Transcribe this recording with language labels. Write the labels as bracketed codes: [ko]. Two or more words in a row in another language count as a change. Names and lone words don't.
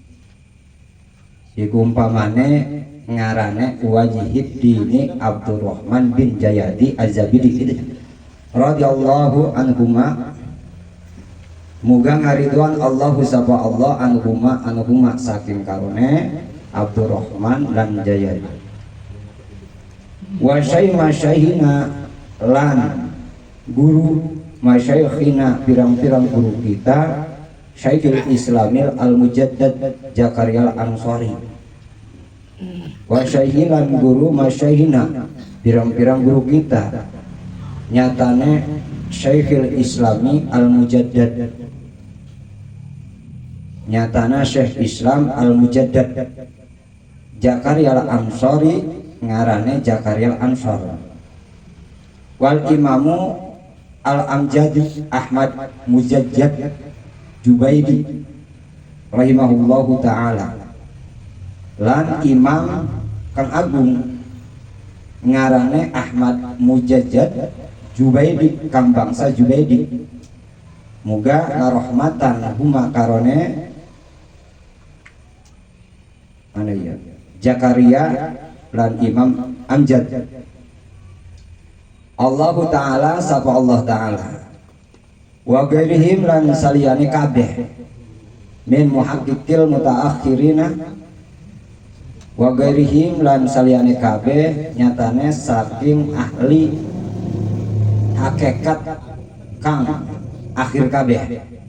[jv] iku umpamane ngarane wajihid dini Abdurrahman bin Jayadi Az-Zabidi [ar] رضي الله عنهما [jv] muga ngaridwan Allahu sapa Allah anhuma saking karone Abdurrahman lan Jayadi [ar] وشيخنا [jv] lan guru masyayikhina pirang-pirang guru kita Syekhul Islamil Al-Mujaddad Zakaria Al-Ansari wa syaihilan guru masyaihina pirang-pirang guru kita nyatane Syekhul Islami Al-Mujaddad nyatana Syekh Islam Al-Mujaddad Zakaria Al-Ansari ngarane Zakaria Al-Ansar [ar] والإمام الأمجد [jv] Ahmad Mujaddad Jubaidi [ar] رحمه الله تعالى [jv] lan imam Kang Agung ngarane Ahmad Mujaddad Jubaidi Kang bangsa Jubaidi muga ngarohmatan huma karone mana ya Zakaria lan Imam Amjad Allah Ta'ala sapa Allah Ta'ala [ar] وغيرهم [jv] lan saliyane kabeh [ar] من محققي المتأخرين وغيرهم [jv] lan saliyane kabeh nyatane saking ahli hakikat kang akhir kabeh